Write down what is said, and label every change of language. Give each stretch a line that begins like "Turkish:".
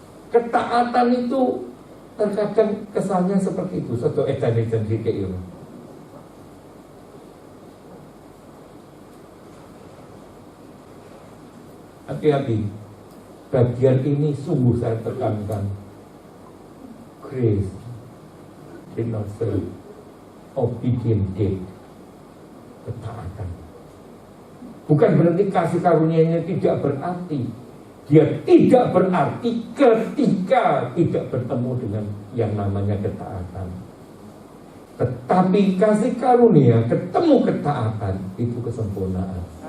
Indonesian: Ketaatan itu terkadang kesannya seperti itu, satu edan-edan dikek itu. Hati-hati, bagian ini sungguh saya tekankan.
English: Grace did not save, obedience did.
Indonesian: Ketaatan. Bukan berarti kasih karunia-Nya tidak berarti. Dia tidak berarti ketika tidak bertemu dengan yang namanya ketaatan. Tetapi kasih karunia ketemu ketaatan, itu kesempurnaan.